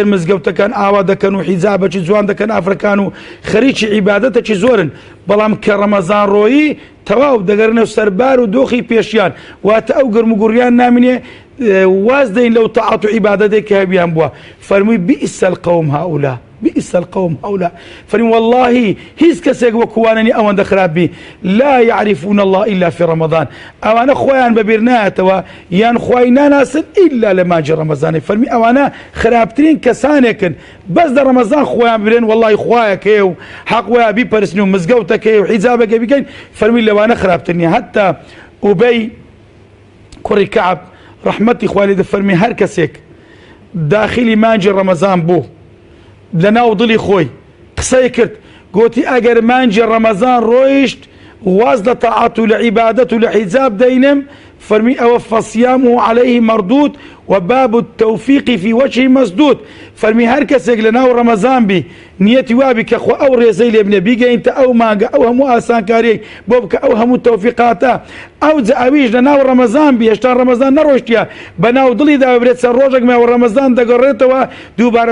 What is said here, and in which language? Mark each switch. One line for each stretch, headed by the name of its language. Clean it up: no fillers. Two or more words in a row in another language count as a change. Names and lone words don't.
Central Kurdish: مزگەوتەکان ئاوا دەکەن و حیجابەکی جوان دەکەن ئافرەکان و خەریکی عیبادەتێکی زۆرن بەڵام کە ڕەمەزان ڕۆیی تەواو دەگەڕنە سەربار و دۆخی پێشیان واتە ئەو گەرم و گوڕیان نامینێ واز دەین لەو تەعات و عیبادەتێک کە هەبیان بووە فەرمووی
Arabic: بئس القوم هؤلاء بئس القوم هؤلاء
Central Kurdish: فرمي والله هیچ کەسێک وەکواننی ئەوەندە خراپبی
Arabic: لا يعرفون الله إلا في رمضان
Central Kurdish: ئەوانە خۆیان بەبیر نایەتەوە یان خوای ناناسن إلا لە مانجی ڕەمەزانێ فەرمی ئەوانە خراپترین کەسانێکن بەس لە ڕەمەزان خۆیان برێن والله خوایەکەیە و حەق وایە بیپەرستن و مزگەوتەکەی و حیجابەکە بکەین فەرمی لەوانە خراپترنیە حتا ئوبەی کوڕی کەعب ڕەحمەتی خوای لێ دەفەرمی هەر کەسێک داخلی مانجی ڕەمەزان بوو لە ناو دڵی خۆی قسەی کرد گوتی ئەگەر مانجی ڕەمەزان ڕۆیشت واز لە تەعات و لە عیبادەت و لە حیجاب دەینم فەرمی ئەوە
Arabic: فەصیامه عليه مردود وباب التوفيق في وجهه مسدود
Central Kurdish: فەرمی هەر کەسێک لە ناو ڕەمەزان بی نیەتی وابی کە خۆ ئەو ڕێزەی لێ بنێ بیگەینتە ئەو مانگە ئەو هەموو ئاسانکاریەک بۆ بکە ئەو هەموو تەوفیقاتە ئەو جا ئەویش لە ناو ڕەمەزان بی هێشتا ڕەمەزان نەڕۆشتیە بە ناو دڵیدا ببرێت سەر ڕۆژێک ماوە ڕەمەزان دەگەڕێتەوە دووبارە